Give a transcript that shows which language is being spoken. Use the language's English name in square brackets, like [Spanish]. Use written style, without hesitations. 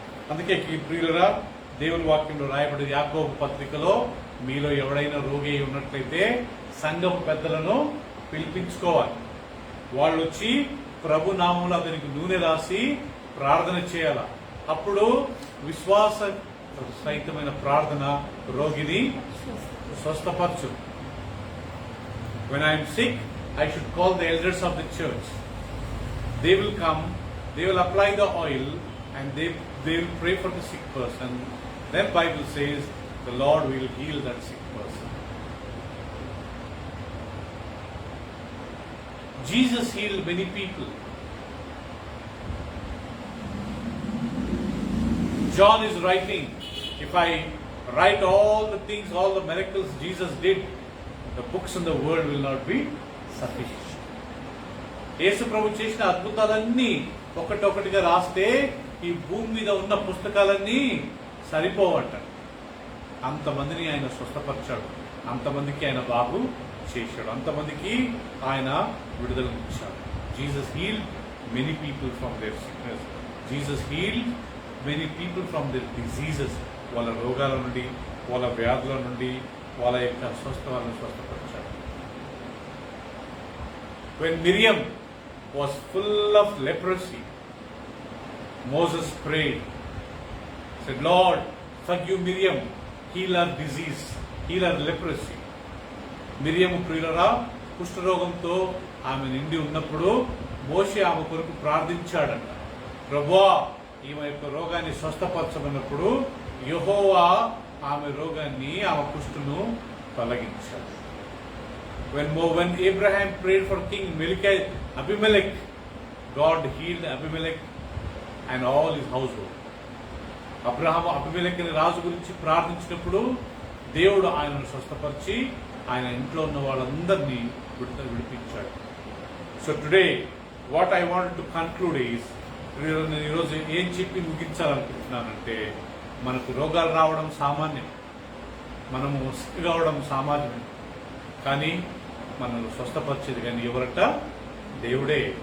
[Telugu] అందుకే ప్రియులరా, దేవుని వాక్యంలో రాయబడి యాకోబు పత్రికలో మీలో ఎవడైనా రోగి ఉన్నట్లయితే సంఘపు పెద్దలను పిలిపించుకోవాలి. వాళ్ళు వచ్చి ప్రభు నామంలో అతనికి నూనె రాసి ప్రార్థన చేయాల. అప్పుడు విశ్వాస సహితమైన ప్రార్థన రోగిని స్వస్థపరచు. [English] When I am sick, I should call the elders of the church. They will come, they will apply the oil, and they will pray for the sick person. Then Bible says the Lord will heal that sick person. Jesus healed many people. John is writing, if I write all the things, all the miracles Jesus did, the books in the world will not be sufficient. [Telugu] యేసు ప్రభు చేసిన అద్భుతాలన్నీ ఒకటొకటిగా రాస్తే ఈ భూమి మీద ఉన్న పుస్తకాలన్నీ సరిపోవంట. అంతమందిని ఆయన స్వస్థపరిచాడు, అంతమందికి ఆయన బాగు చేశాడు, అంతమందికి ఆయన విడుదల ఇచ్చాడు. [English] Jesus healed many people from their sickness. Jesus healed many people from their diseases. [Telugu] వాళ్ళ రోగాల నుండి, వాళ్ళ వ్యాధుల నుండి, వాళ్ళ యొక్క స్వస్థలను స్వస్థపరిచాడు. [English] When Miriam was full of leprosy, Moses prayed, said, Lord, forgive Miriam, heal her disease, heal her leprosy. [Telugu] మిరియం ప్రియులరా, కుష్ఠరోగంతో ఆమె నిండి ఉన్నప్పుడు మోషే ఆమె కొరకు ప్రార్థించాడంట. ప్రభువా, ఈమె యొక్క రోగాన్ని స్వస్థపరచమన్నప్పుడు యెహోవా ఆమె రోగాన్ని, ఆమె కుష్ఠును తొలగించాడు. [English] When Abraham prayed for King Abimelech, God healed Abimelech and all his household. [Telugu] Abraham అబిమెలెకు రాజు గురించి ప్రార్థించినప్పుడు దేవుడు ఆయనను స్వస్థపరిచి ఆయన ఇంట్లో ఉన్న వాళ్ళందరినీ విడిపించాడు. [English] so today what I want to conclude is, [Telugu] నేను ఈరోజు ఏం చెప్పి ముగించాలనుకుంటున్నానంటే, మనకు రోగాలు రావడం సామాన్యం, మనము సిక్ కావడం సామాన్యం, కానీ మనల్ని స్వస్థపరిచేది కానీ ఎవరట? దేవుడే.